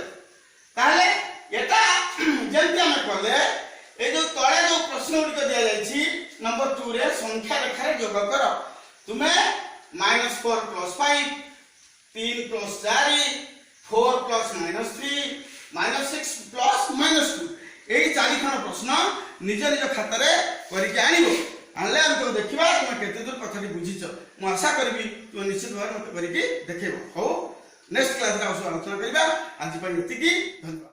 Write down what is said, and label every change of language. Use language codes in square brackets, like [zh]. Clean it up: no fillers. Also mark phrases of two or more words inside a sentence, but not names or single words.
[spv] ତାଲେ ଏଟା ଜେଁତି ହମ କରଲେ ଏ ଜୋ ତଳେ ଜୋ ପ୍ରଶ୍ନ ଉଡି ଦିଆ ଯାଇଛି ନମ୍ବର 2 ରେ ସଂଖ୍ୟା ରେଖା ରେ ଯୋଗ କର ତୁମେ -4 + 5 3 + 4 4 + -3 -6 + -2 ଏଇ 4 ଖଣ ପ୍ରଶ୍ନ ନିଜ ନିଜ ଖାତା ରେ କରିକେ ଆଣିବ ଆଲେ ହମ ତ ଦେଖିବା ତୁମ କେତେ ଦୂର କଥାଟି ବୁଝିଛ। [or] ମୁଁ ଆଶା କରିବି ତୁମେ ନିଶ୍ଚିତ ଭାବରେ ମୋତେ କରିକି ଦେଖେଇବ। ହଉ [en] next classରେ [or] ଆଲୋଚନା କରିବା। ଆଜି ପାଇଁ ଏତିକି, ଧନ୍ୟବାଦ।